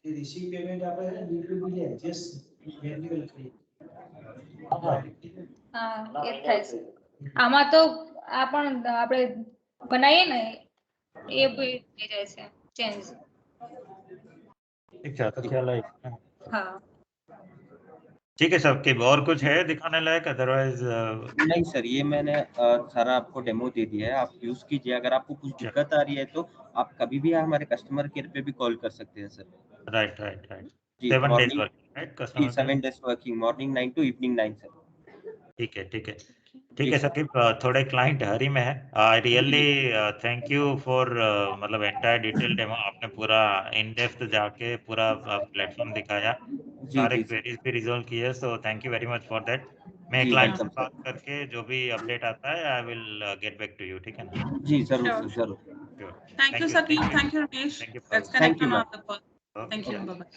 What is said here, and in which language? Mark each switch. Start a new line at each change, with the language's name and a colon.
Gujarati: Receive payment આપણે બીટુ બી adjust manual કરી હા એ થાય છે। આમાં તો આ પણ આપણે બનાવીએ ને એ भी થઈ જાય છે ચેન્જ।
Hindi: ठीक है, तो ख्याल है। हाँ ठीक है सर, कि और कुछ है दिखाने लायक?
English: otherwise
Hindi: नहीं सर, ये मैंने सारा आपको डेमो दे दिया है, आप यूज कीजिए। अगर आपको कुछ दिक्कत आ रही है तो आप कभी भी हमारे कस्टमर केयर पे भी कॉल कर सकते हैं sir.
English: right
Hindi: ji,
English: 7 days morning working, right?
Hindi: Ji,
English: Customer 7 days working, morning 9 to evening 9 sir.
Hindi: ठीक है सकीब, थोड़े क्लाइंट हरी में है।
English: I really thank you for
Hindi: मतलब एंटायर डिटेल डेमो। आपने पूरा इन डेप्थ जाके पूरा प्लेटफॉर्म दिखाया, सारे क्वेरीज भी रिजॉल्व किए,
English: So thank you very much for that.
Hindi: मैं क्लाइंट से बात करके जो भी अपडेट आता है
English: I will get back to you,
Hindi: ठीक है ना? जी जरूर जरूर।
English: Thank you Sakib, thank you Ramesh. Let's connect on another call.